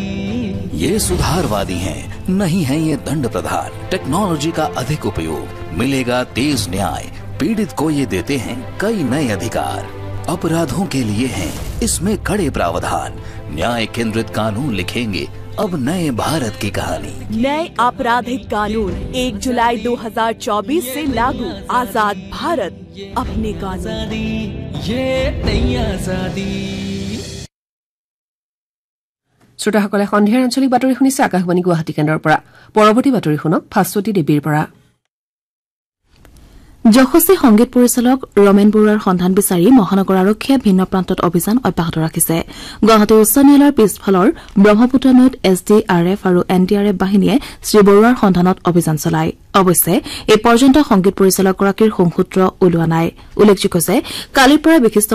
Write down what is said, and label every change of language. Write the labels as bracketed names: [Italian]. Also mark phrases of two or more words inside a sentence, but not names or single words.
[Hindi] ये सुधारवादी हैं नहीं है ये दंड प्रधान टेक्नोलॉजी का अधिक उपयोग मिलेगा तेज न्याय पीड़ित को ये देते हैं कई नए अधिकार अपराधों के लिए हैं इसमें कड़े प्रावधान न्याय केंद्रित कानून लिखेंगे अब नए भारत की कहानी नए आपराधिक कानून 1 जुलाई 2024 से लागू आजाद भारत अपने कानून ये नई आजादी [Assamese] শ্ৰোতাসকলে সন্ধিয়াৰ আঞ্চলিক বাতৰি শুনিছে আকাশবাণী গুৱাহাটী কেন্দ্ৰৰ পৰা পৰৱৰ্তী বাতৰি শুনক ভাস্বতী দেৱীৰ পৰা যশস্বী সংগীত পৰিচালক ৰমেন বৰুৱাৰ সন্ধান বিচাৰি মহানগৰ আৰক্ষীয়ে ভিন্ন প্ৰান্তত অভিযান অব্যাহত ৰাখিছে গুৱাহাটী উচ্চ ন্যায়ালয়ৰ পিছফালৰ ব্ৰহ্মপুত্ৰ নৈত SDRF আৰু NDRF বাহিনীয়ে শ্ৰী বৰুৱাৰ সন্ধানত অভিযান চলায় অৱশ্যে এই পৰ্যন্ত সংগীত পৰিচালকগৰাকীৰ সংসূত্ৰ ওলোৱা নাই উল্লেখযোগ্য যে কালিৰ পৰা বিশিষ্ট